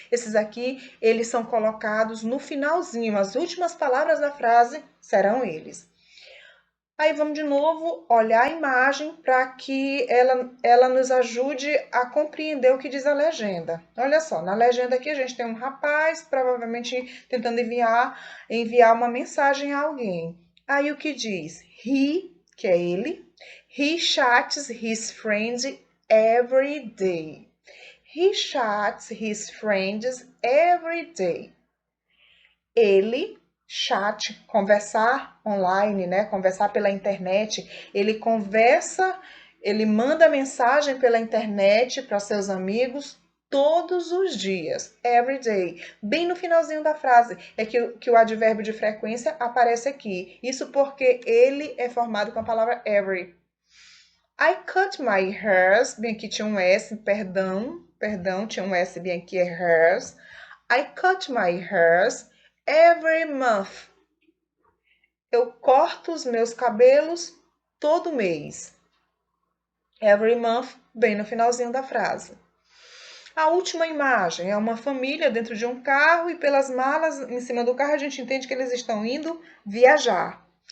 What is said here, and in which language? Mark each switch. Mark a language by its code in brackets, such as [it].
[pt] Esses aqui, eles são colocados no finalzinho, as últimas palavras da frase serão eles. Aí vamos de novo olhar a imagem para que ela nos ajude a compreender o que diz a legenda. Olha só, na legenda aqui a gente tem um rapaz, provavelmente tentando enviar uma mensagem a alguém. Aí o que diz? [en] He, [pt] que é ele, [en] he chats his friends every day. He chats his friends every day. [pt] Ele, chat, conversar online, né? Conversar pela internet. Ele conversa, ele manda mensagem pela internet para seus amigos todos os dias, [en] every day. [pt] Bem no finalzinho da frase é que o advérbio de frequência aparece aqui. Isso porque ele é formado com a palavra every. [en] I cut my hairs, [pt] bem aqui tinha um S, perdão, tinha um S bem aqui, é hairs. [en] I cut my hairs every month. [pt] Eu corto os meus cabelos todo mês. [en] Every month, [pt] bem no finalzinho da frase. A última imagem é uma família dentro de um carro e pelas malas em cima do carro a gente entende que eles estão indo viajar.